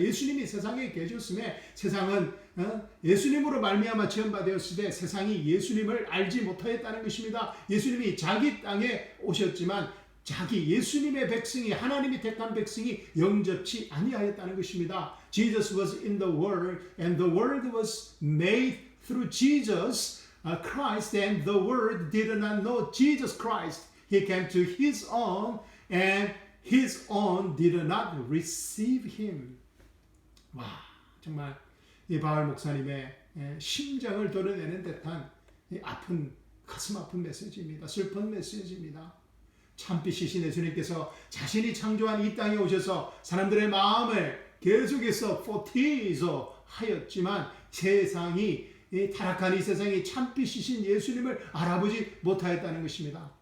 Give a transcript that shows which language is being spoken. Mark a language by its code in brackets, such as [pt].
[ko] 예수님이 세상에 계셨음에 세상은 예수님으로 말미암아 지음바 되었으되 세상이 예수님을 알지 못하였다는 것입니다. 예수님이 자기 땅에 오셨지만 자기 예수님의 백성이, 하나님이 택한 백성이 영접치 아니하였다는 것입니다. [en] Jesus was in the world and the world was made through Jesus Christ, and the world did not know Jesus Christ. He came to his own and his own did not receive him. [ko] 와, 정말 이 바울 목사님의 심장을 도려내는 듯한 아픈, 가슴 아픈 메시지입니다. 슬픈 메시지입니다. 참빛이신 예수님께서 자신이 창조한 이 땅에 오셔서 사람들의 마음을 계속해서 포티조 하였지만 세상이, 이 타락한 이 세상이 참빛이신 예수님을 알아보지 못하였다는 것입니다.